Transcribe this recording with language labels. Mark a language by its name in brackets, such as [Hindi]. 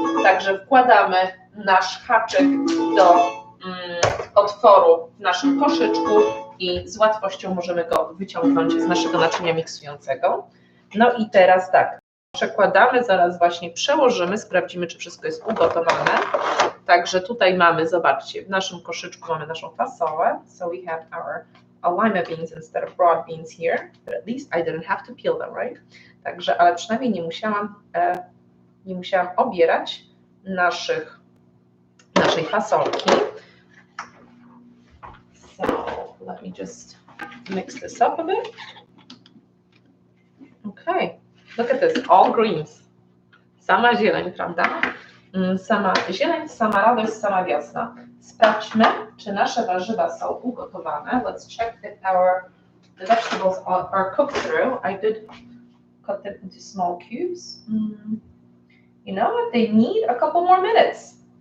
[Polish] Także wkładamy nasz haczyk do otworu w naszym koszyczku i z łatwością możemy go wyciągnąć z naszego naczynia miksującego. No i teraz tak, przekładamy, zaraz właśnie przełożymy, sprawdzimy, czy wszystko jest ugotowane. Także tutaj mamy, zobaczcie, w naszym koszyczku mamy naszą fasolę. [English] So we have our lima beans instead of broad beans here, but at least I didn't have to peel them, right? [Polish] Także, ale przynajmniej nie musiałam obierać naszej fasolki. [English] So let me just mix this up a bit. Okay, look at this, all greens. [Polish] Sama zieleń, prawda? Sama zieleń, sama radość, sama wiosna. Sprawdźmy, czy nasze warzywa są ugotowane. [English] Let's check if the vegetables are cooked through. I did cut them into small cubes. You know what? They need a couple more minutes.